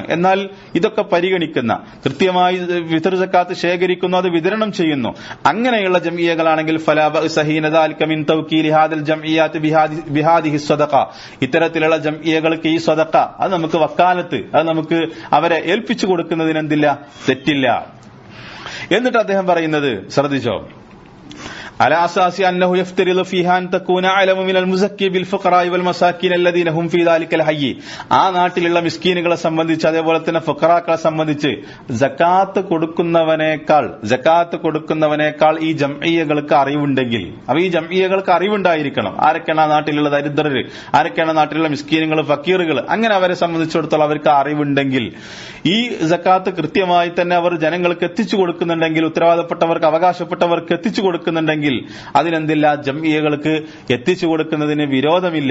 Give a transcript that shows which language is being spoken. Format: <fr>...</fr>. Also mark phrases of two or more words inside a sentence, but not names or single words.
<ml>എന്നാൽ ഇതൊക്കെ പരിഗണിക്കുന്ന, കൃത്യമായി ഫിത്ർ സക്കാത്ത് ശേഖരിക്കുന്നു, അത് വിതരണം ചെയ്യുന്നു, അങ്ങനെയുള്ള ജംഇയകളാണെങ്കിൽ</ml> <ar>فلا بأس حين ذلك من توكيل هذه الجمعيات بهذه الصدقة,</ar> <ml>ഇത്തരത്തിലുള്ള ജംഇയകൾക്ക് ഈ സ്വദഖ, അത് നമുക്ക് വക്കാലത്ത്, അത് നമുക്ക് അവരെ ഏൽപ്പിച്ചു കൊടുക്കുന്നതിനെന്തില്ല, തെറ്റില്ല. എന്നിട്ട് അദ്ദേഹം പറയുന്നത് ശ്രദ്ധിച്ചോ,</ml> <ar>على أساس أنه يفترض فيها أن تكون أعلم من المزكي بالفقراء والمساكين الذين هم في ذلك الحي.</ar> <ml>ആ നാട്ടിലുള്ള മിസ്കീനുകളെ സംബന്ധിച്ച് അതേപോലെ തന്നെ ഫുഖറാക്കളെ സംബന്ധിച്ച് സക്കാത്ത് കൊടുക്കുന്നവനേക്കാൾ ഈ ജംഇയകൾക്ക് അറിവുണ്ടെങ്കിൽ, അപ്പൊ ഈ ജംഇയകൾക്ക് അറിവുണ്ടായിരിക്കണം. ആരൊക്കെയാണ് ആ നാട്ടിലുള്ള ദരിദ്രർ, ആരൊക്കെയാണ് നാട്ടിലുള്ള മിസ്കീനുകൾ, ഫക്കീറുകൾ, അങ്ങനെ അവരെ സംബന്ധിച്ചിടത്തോളം അവർക്ക് അറിവുണ്ടെങ്കിൽ, ഈ സക്കാത്ത് കൃത്യമായി തന്നെ അവർ ജനങ്ങൾക്ക് എത്തിച്ചു കൊടുക്കുന്നുണ്ടെങ്കിൽ, ഉത്തരവാദപ്പെട്ടവർക്ക്, അവകാശപ്പെട്ടവർക്ക് എത്തിച്ചു കൊടുക്കുന്നുണ്ടെങ്കിൽ അതിനെന്തില്ല, ജംഇയകൾക്ക് എത്തിച്ചു കൊടുക്കുന്നതിന് വിരോധമില്ല.</ml>